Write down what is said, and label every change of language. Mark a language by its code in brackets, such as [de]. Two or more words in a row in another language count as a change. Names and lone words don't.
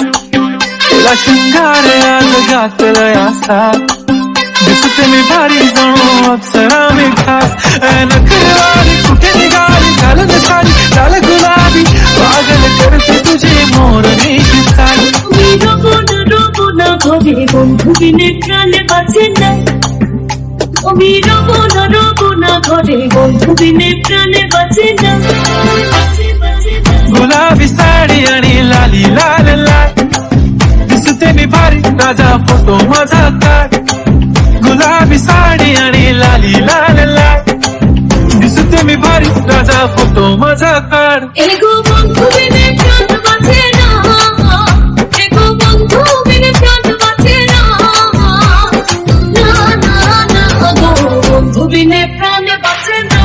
[mr] तुला शृंगार आज घातलाय असा, दिसते मी भारी जणू अप्सरा मी खास. नखरेवाली कुठे निघाली, घालून साडी लाल गुलाबी, पागल करते तुझी मोरणीची चाल. [bn] ঘরে বন্ধু বিনে প্রাণে বাঁচে না, আমি রব না ঘরে বন্ধু বিনে প্রাণে বাঁচে না. [mr] गुलाबी साडी आणि लाली लाल लाल, दिसते मी भारी राजा फोटो माझा काढ. गुलाबी साडी आणि लाली लाल लाल, दिसते मी भारी राजा फोटो माझा काढ. [bn] এগো বন্ধু বিনে প্রাণ বাঁচে না, এগো বন্ধু বিনে প্রাণ বাঁচে না, না না না গো বন্ধু বিনে প্রাণ বাঁচে না.